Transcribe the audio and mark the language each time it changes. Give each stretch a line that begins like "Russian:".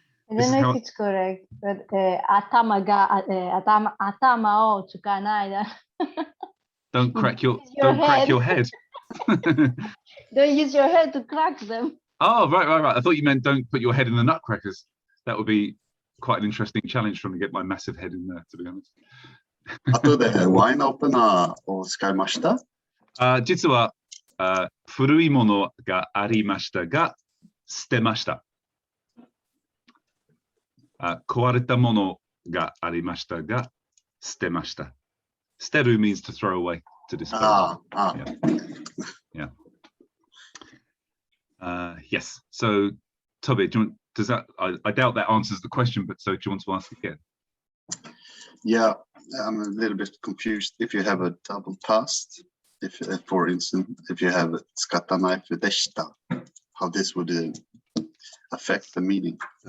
English: I don't know if it's correct, but
Japanese: atama o tsukanai.
English: Don't crack your head. Don't use your head to crack them. Oh, right. I thought you meant don't put your head in the nutcrackers. That would be quite an interesting challenge for me to get my massive head in there, to be honest.
Japanese: 後でワインオープナーを使いました？実は古いものがありましたが、捨てました。壊れたものがありましたが、捨てました。
English: 捨てる means to throw away, to dispose. Yeah. Yes. So, Toby, does that? I doubt that answers the question, but so do you want to ask again? Yeah, I'm a little bit confused. If you have a double past, if, for instance, if you have
Japanese: skatta knife deshta,
English: how this would affect the meaning.